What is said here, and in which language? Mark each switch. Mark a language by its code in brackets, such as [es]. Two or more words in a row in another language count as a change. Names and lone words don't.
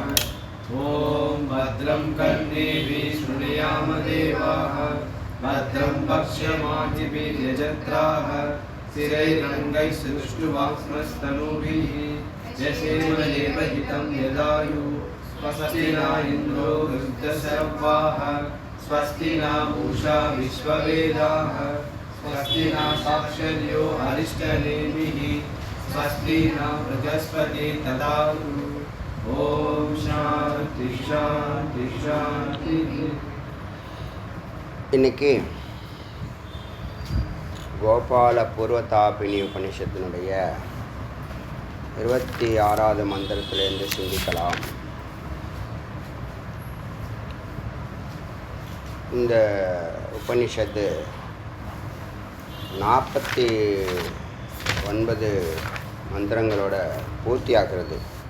[sa] ओम भद्रं कर्णेभिः शृणुयाम देवाः भद्रं पश्यमादिभिर्यजत्राः स्थिरैरङ्गैः सुष्ठुवाक्स्मस्तनूभिः यशेमदेवहितं यदायु स्वस्ति न इन्द्रो वृद्धशर्वाः स्वस्ति न पूषा विश्ववेदाः स्वस्ति न साक्षर्यो अरिष्टनेमिः स्वस्ति न बृहस्पति ददातु। ओम शांति शांति शांति। [ta] இன்னைக்கு கோபால பூர்வதாபினி உபனிஷத்தினுடைய 26வது மந்திரத்திலிருந்து சிந்திக்கலாம். இந்த உபனிஷத்து 49 மந்திரங்களோட பூர்த்தியாகிறது.